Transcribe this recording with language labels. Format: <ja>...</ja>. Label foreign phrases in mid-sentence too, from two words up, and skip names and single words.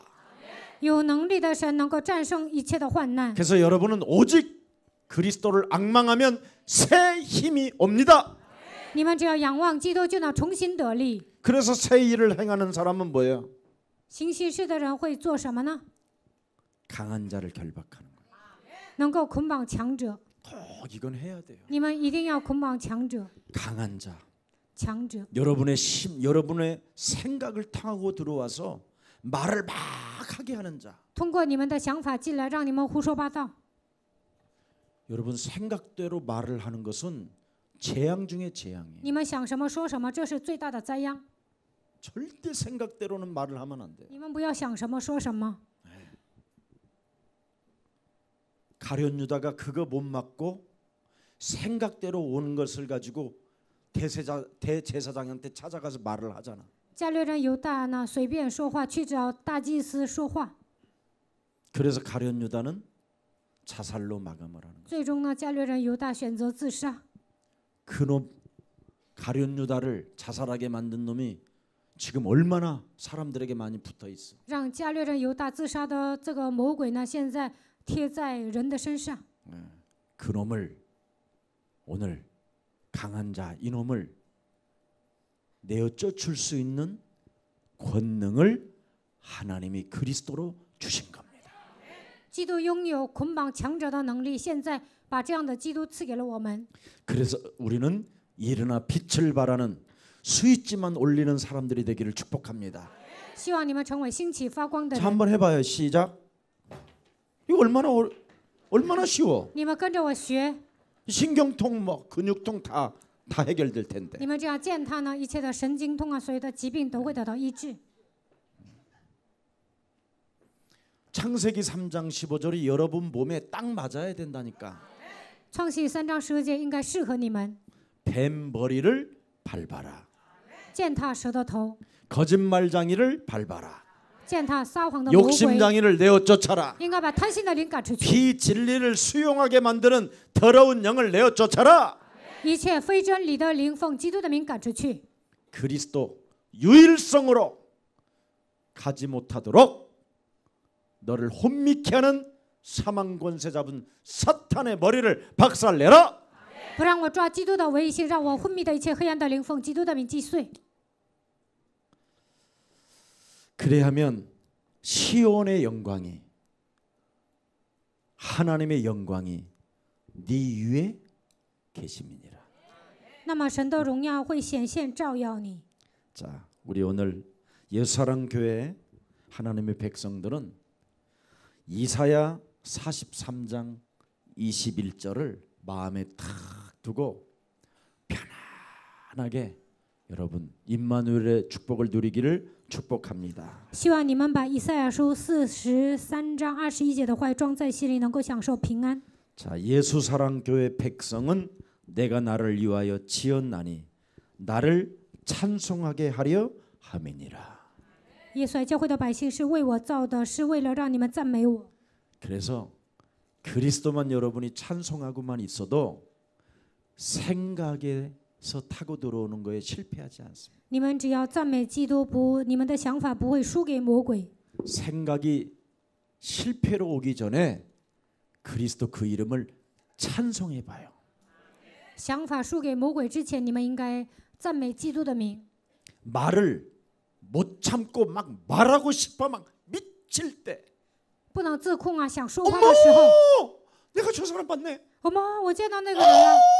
<zh>有能力的神能够战胜一切的患难。</zh> <ko>그래서 여러분은 오직 그리스도를 앙망하면 새 힘이 옵니다.</ko> <zh>你们只要仰望基督，就能重新得力。</zh> <ko>그래서 새 일을 행하는 사람은 뭐예요?</ko> <zh>行奇事的人会做什么呢？</zh> <ko>강한 자를 결박하는 거예요.</ko> <zh>能够捆绑强者。</zh> <ko>이건 해야 돼요.</ko> <zh>你们一定要捆绑强者。</zh> <ko>강한 자.</ko> <zh>强者。</zh> <ko>여러분의 여러분의 생각을 타고 들어와서 말을 막 하게 하는 자.</ko> <zh>通过你们的想法进来，让你们胡说八道。</zh> <ko>여러분 생각대로 말을 하는 것은 재앙 중에 재앙이에요.</ko> <zh>你们想什么说什么，这是最大的灾殃。</zh> <ko>절대 생각대로는 말을 하면 안 돼요.</ko> <zh>你们不要想什么说什么。</zh> <ko>가룟 유다가 그거 못 막고 생각대로 오는 것을 가지고 대제사장한테 찾아가서 말을 하잖아.</ko> <zh>加略人犹大呢，随便说话，去找大祭司说话。</zh> <ko>그래서 가룟 유다는 자살로 마감을 하는 거예요.</ko> <zh>最终呢，加略人犹大选择自杀。</zh> <ko>그놈 가룟 유다를 자살하게 만든 놈이 지금 얼마나 사람들에게 많이 붙어 있어.</ko> <zh>让加略人犹大自杀的这个魔鬼呢，现在贴在人的身上。</zh> <ko>그놈을 오늘 강한 자 이놈을 내어 쫓을 수 있는 권능을 하나님이 그리스도로 주신 겁니다.</ko> <zh>基督拥有捆绑强者的能力，现在把这样的基督赐给了我们。</zh> <ko>그래서 우리는 일어나 빛을 발하는 스위치만 올리는 사람들이 되기를 축복합니다.</ko> <zh>希望你们成为兴起发光的</zh> <ko>자</ko> <zh>人。</zh> <ko>한번 해봐요. 시작. 이거 얼마나 쉬워.</ko> <zh>你们跟着我学，</zh> <ko>신경통 뭐 근육통 다 해결될 텐데.</ko> <zh>你们这样践踏呢，一切的神经痛啊，所有的疾病都会得到医治。</zh> <ko>창세기 3장 15절이 여러분 몸에 딱 맞아야 된다니까.</ko> <zh>创世3章15节应该适合你们。</zh> <ko>뱀 머리를 밟아라.</ko> <zh>践踏蛇的头，</zh> <ko>거짓말장이를 밟아라.</ko> <zh>践踏撒谎的魔鬼，</zh> <ko>욕심장이를 내어 쫓아라.</ko> <zh>应该把贪心的灵赶出去。</zh> <ko>비진리를 수용하게 만드는 더러운 영을 내어 쫓아라.</ko> <zh>一切非真理的灵奉基督的名赶出去。</zh> <ko>그리스도 유일성으로 가지 못하도록 너를 혼미케 하는 사망 권세 잡은 사탄의 머리를 박살내라.</ko> <zh>不让我抓基督的唯一性，让我昏迷的一切黑暗的灵奉基督的名击碎。</zh> <ko>그래야면 시온의 영광이 하나님의 영광이 네 위에 계심이니라.</ko> <zh>那么神的荣耀会显现照耀你。</zh> <ko>자, 우리 오늘 예수사랑 교회 하나님의 백성들은 이사야 43장 21절을 마음에 탁 두고 편안하게 여러분 임마누엘의 축복을 누리기를 축복합니다.</ko> <zh>希望你们把以赛亚书43章21节的话装在心里，能够享受平安。</zh> <ko>자, 예수사랑 교회 백성은 내가 나를 위하여 지었나니 나를 찬송하게 하려 함이니라.</ko> <zh>耶稣教会的百姓是为我造的，是为了让你们赞美我。</zh> <ko>그래서 그리스도만 여러분이 찬송하고만 있어도 생각에서 타고 들어오는 거에 실패하지 않습니다.</ko> <zh>你们只要赞美基督，你们的想法不会输给魔鬼。</zh> <ko>생각이 실패로 오기 전에 그리스도 그 이름을 찬송해 봐요.</ko> <zh>想法输给魔鬼之前，你们应该赞美基督的名。</zh> <ko>말을 못 참고 막 말하고 싶어 막 미칠 때</ko> <zh>不能自控啊，想说话的时候，</zh> <ko>내가 저 사람 봤네.</ko> <zh>妈，我见到那个人了，</zh>